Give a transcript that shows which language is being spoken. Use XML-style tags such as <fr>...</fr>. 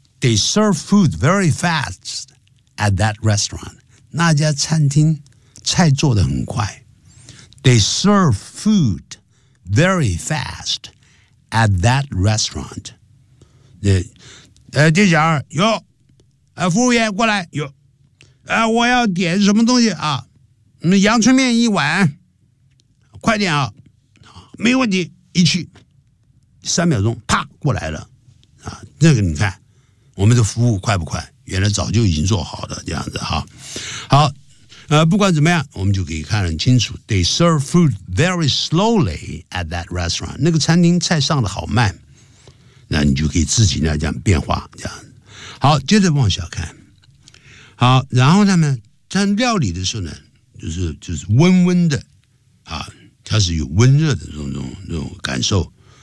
<en>They serve food very fast at that restaurant.</en> <zh>那家餐厅菜做得很快。</zh> <en>They serve food very fast at that restaurant.</en> <zh>店家哟，服务员过来哟，我要点什么东西啊？阳春面一碗，快点啊！没问题，一去三秒钟，啪过来了啊！这个你看，我们的服务快不快？原来早就已经做好了，这样子哈，好。不管怎么样，我们就可以看得很清楚。</zh> <en>They serve food very slowly at that restaurant.</en> <zh>那个餐厅菜上的好慢，那你就可以自己呢这样变化这样。好，接着往下看。好，然后他们在料理的时候呢，就是温温的啊，它是有温热的这种感受。</zh>